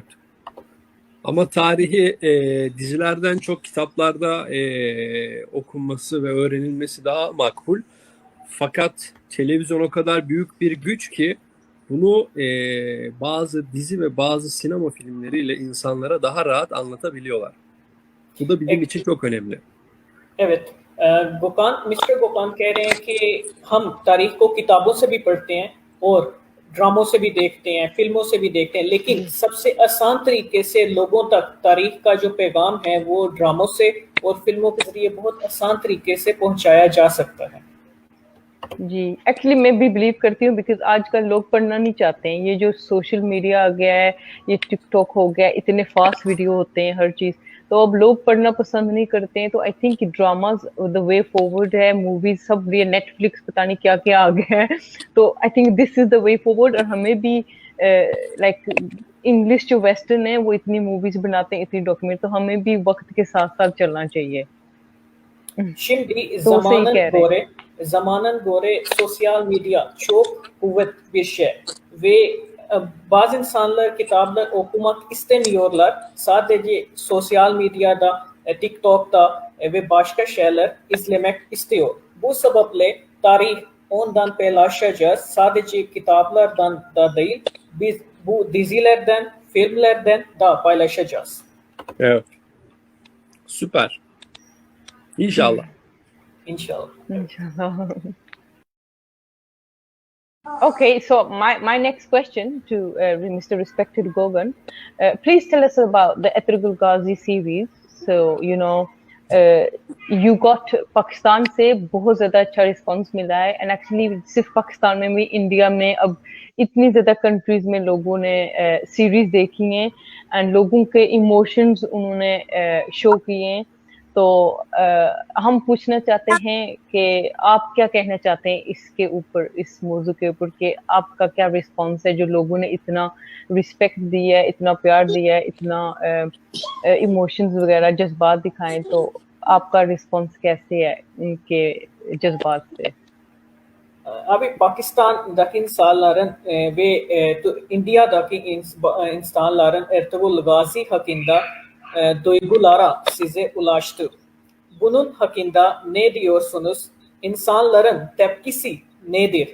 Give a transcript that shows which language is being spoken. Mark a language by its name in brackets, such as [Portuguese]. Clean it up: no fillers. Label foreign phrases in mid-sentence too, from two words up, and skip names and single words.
[Turkish] Ama tarihi dizilerden çok kitaplarda okunması ve öğrenilmesi daha makbul. Fakat televizyon o kadar büyük bir güç ki bunu bazı dizi ve bazı sinema filmleriyle insanlara daha rahat anlatabiliyorlar. Bu da bizim için çok önemli. Evet, [Urdu] مسٹر گوکان کہہ رہے ہیں کہ ہم تاریخ کو کتابوں سے بھی پڑھتے ہیں اور ڈراموں سے بھی دیکھتے ہیں، فلموں سے بھی دیکھتے ہیں، لیکن سب سے آسان طریقے سے لوگوں تک تاریخ کا جو پیغام ہے وہ ڈراموں سے اور فلموں کے ذریعے بہت آسان طریقے سے پہنچایا جا سکتا ہے. جی، ایکچوئلی میں بھی بلیو کرتی ہوں بیکاز آج کل لوگ پڑھنا نہیں چاہتے ہیں. یہ جو [English] social media [Urdu] آ گیا ہے، یہ ٹک ٹاک ہو گیا، اتنے [English] fast video [Urdu] ہوتے ہیں ہر چیز، تو اب لوگ پڑھنا پسند نہیں کرتے ہیں. تو [English] I think dramas the way forward [Urdu] ہے، موویز سب، یہ نیٹ فلکس پتا نہیں کیا کیا آ گیا ہے. تو [English] I think this is the way forward. [Urdu] اور ہمیں بھی [English] like English [Urdu] جو ویسٹرن ہے وہ اتنی موویز بناتے ہیں، اتنی ڈاکیومنٹ، تو ہمیں بھی وقت کے ساتھ ساتھ چلنا چاہیے. [Turkish] Şimdi zamanın göre sosyal medya çok kuvvetli bir şey ve bazı insanlar kitaplar okumak istemiyorlar. Sadece sosyal medyada, TikTok'ta ve başka şeyler izlemek istiyor. Bu sebeple tarih ondan paylaşacağız. Sadece kitaplardan da değil, biz bu dizilerden, filmlerden da paylaşacağız. Evet. Süper. İnşallah. İnşallah. [English] Okay, so my next question to Mr. Respected Gogan, please tell us about the Etrugul Ghazi series. So you got Pakistan [Urdu] سے بہت زیادہ اچھا ریسپانس ملا ہے, [English] and actually [Urdu] صرف پاکستان میں بھی، انڈیا میں اب اتنی زیادہ کنٹریز میں لوگوں نے سیریز دیکھی ہیں اینڈ لوگوں کے ایموشنز انہوں نے شو کیے ہیں. تو ہم پوچھنا چاہتے ہیں کہ آپ کیا کہنا چاہتے ہیں اس کے اوپر، اس موضوع کے اوپر، کہ آپ کا کیا ریسپانس ہے جو لوگوں نے اتنا ریسپیکٹ دیا ہے، اتنا پیار دیا ہے، اتنا ایموشنز وغیرہ جذبات دکھائیں، تو آپ کا ریسپانس کیسے ہے ان کے جذبات سے? [Turkish] Abi Pakistan insanların ve India'daki insanların Ertuğrul Gazi hakkında duygulara size ulaştı. Bunun hakkında ne diyorsunuz? İnsanların tepkisi nedir?